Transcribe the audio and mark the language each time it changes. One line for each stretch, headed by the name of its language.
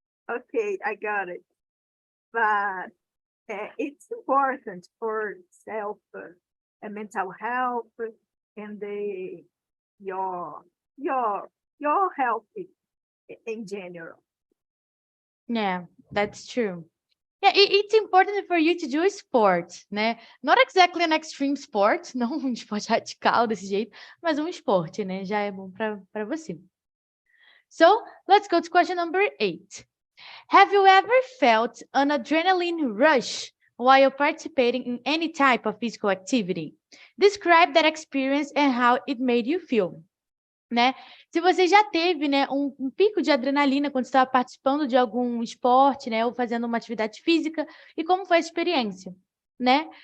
English: Okay, I got it. But it's important for self and mental health and your health in general. Yeah, that's true. Yeah, it's important for you to do a sport, né? Not exactly an extreme sport,
Portuguese: não um esporte radical desse jeito, mas um esporte, né? Já é bom para você.
English: So, let's go to question number 8. Have you ever felt an adrenaline rush while participating in any type of physical activity? Describe that experience and how it made you feel.
Portuguese: Né? Se você já teve, né, um pico de adrenalina quando estava participando de algum esporte, né, ou fazendo uma atividade física, e como foi a experiência, né?